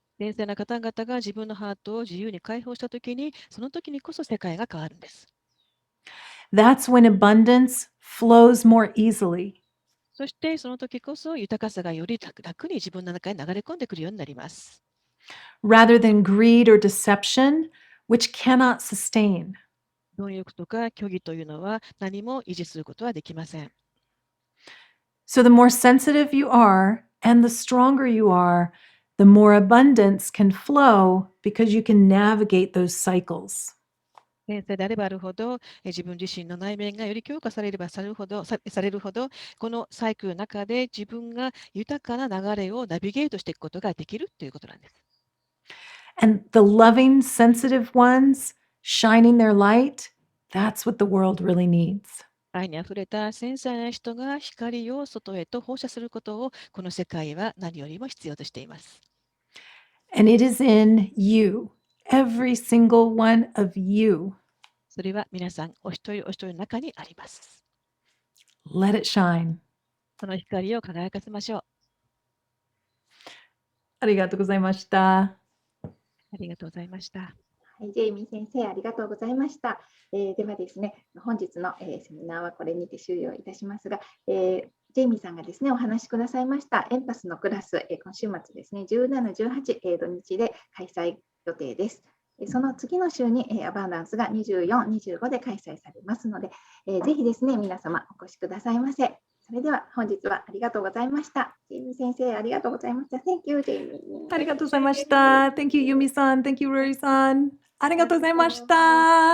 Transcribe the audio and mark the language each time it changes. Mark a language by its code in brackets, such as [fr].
[ja] 繊細な方々が自分のハートを自由に解放したときに、その時にこそ世界が変わるんです。 [en] That's when abundance flows more easily. [ja] そしてその時こそ豊かさがより楽に自分の中に流れ込んでくるようになります。 [en] Rather than greed or deception, which cannot sustain. [ja] 貪欲とか虚偽というのは何も維持することはできません。 [en] So the more sensitive you are and the stronger you are, the more abundance can flow because you can navigate those cycles. [ja] 繊細であればあるほど、自分自身の内面がより強化されればされるほど、このサイクルの中で自分が豊かな流れをナビゲートしていくことができるということなんです。 [en] And the loving, sensitive ones shining their light, that's what the world really needs. [ja] 愛にあふれた繊細な人が光を外へと放射することをこの世界は何よりも必要としています。 [en] And it is in you, every single one of you. [ja] それは皆さんお一人お一人の中にあります。 [en] Let it shine. [ja] その光を輝かせましょう。ありがとうございました。ありがとうございました。はい、ジェイミー先生、ありがとうございました。ではですね、本日のセミナーはこれにて終了いたしますが、次ジェイミーさんがですね、お話しくださいましたエンパスのクラス、今週末ですね、17、18、土日で開催予定です。その次の週にアバンダンスが24、25で開催されますので、ぜひですね、皆様お越しくださいませ。それでは本日はありがとうございました。ジェイミー先生、ありがとうございました。 [en] Thank you, ジェイミー。 [ja] ありがとうございました。 [en] Thank you, Yumi-san. Thank you, Rory-san. [ja] ありがとうございました。